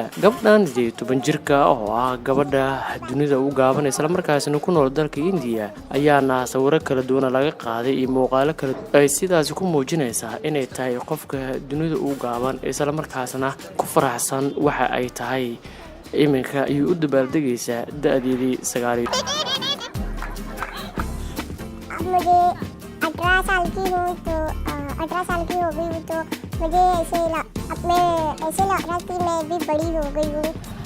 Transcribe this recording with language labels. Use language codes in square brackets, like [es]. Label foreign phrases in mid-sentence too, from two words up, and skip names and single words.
[so] Gabadhan 18 jirka oo ah gabadha dunida ugu gaaban isla markaasna ku nool dalka Indiya ayaana sawirro kala duwan laga qaaday iyo muuqaalo kala ay sidaas ku muujinaysaa inay tahay qofka dunida ugu gaaban isla markaasna ku faraxsan waxa ay tahay. Iminka ayuu u dabaaldegaysaa da'deedii 9. [hi] मुझे 18 साल की हूँ तो 18 साल की हो गई हूँ तो मुझे ऐसे लग रहा है कि मैं भी बड़ी हो गई हूँ।